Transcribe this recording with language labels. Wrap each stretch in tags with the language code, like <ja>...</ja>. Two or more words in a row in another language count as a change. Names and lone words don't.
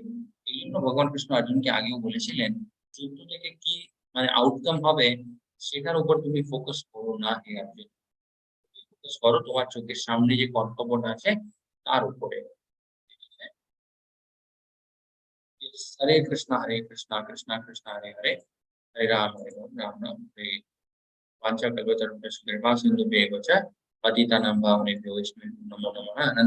<bn>এই জন্য ভগবান কৃষ্ণ অর্জুনকে আগেও বলেছিলেন, যুদ্ধ থেকে কি মানে আউটকাম হবে সেটার উপর তুমি ফোকাস করো না হে অর্জুন, ফোকাস করো তোমার চোখের সামনে যে কর্তব্যটা আছে তার উপরে। ঠিক আছে?</bn> <sa>Yes, हरे कृष्ण कृष्ण कृष्ण हरे हरे, हरे राम राम राम हरे। वाञ्छाकल्पतरुभ्यश्च कृपासिन्धुभ्येव च पतितानां पावनेभ्यो वैष्णवेभ्यो नमो नमः।</sa>